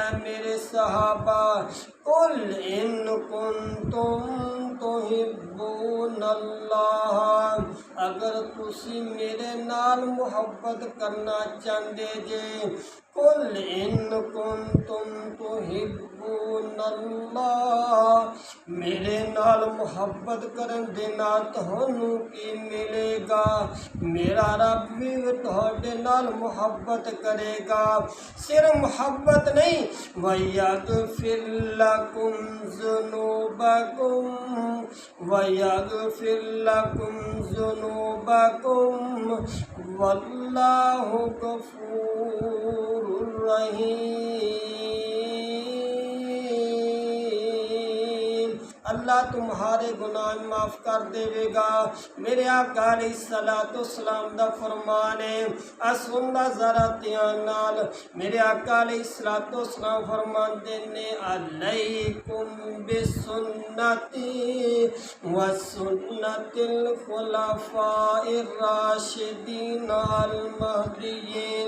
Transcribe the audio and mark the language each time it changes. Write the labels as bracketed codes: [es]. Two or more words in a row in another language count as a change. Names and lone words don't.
[pa] میرے صحابہ [ar] قل ان کنتم تحبون اللہ، [pa] اگر تسی میرے نال محبت کرنا چاہتے جے [ar] قل ان کنتم تحبون اللہ، [pa] میرے نال محبت کرن دے نال تہانوں کی ملے گا؟ میرا رب بھی تہاڈے نال محبت کرے گا. صرف محبت نہیں [ar] وَيَغْفِرْ لَكُمْ ذُنُوبَكُمْ وَيَغْفِرْ لَكُمْ ذُنُوبَكُمْ وَاللَّهُ غَفُورٌ رحیم. [ur] اللہ اللہ تمہارے گناہ معاف کر دے گا۔ [pa] میرے آقا [ar] علیہ الصلوۃ والسلام [pa] دا فرمان ہے، سننا ذرا دھیان نال، میرے آقا [ar] علیہ الصلوۃ والسلام [pa] فرمان دینے [ar] علیکم بسنتی وسنت الخلفاء الراشدین المہدیین۔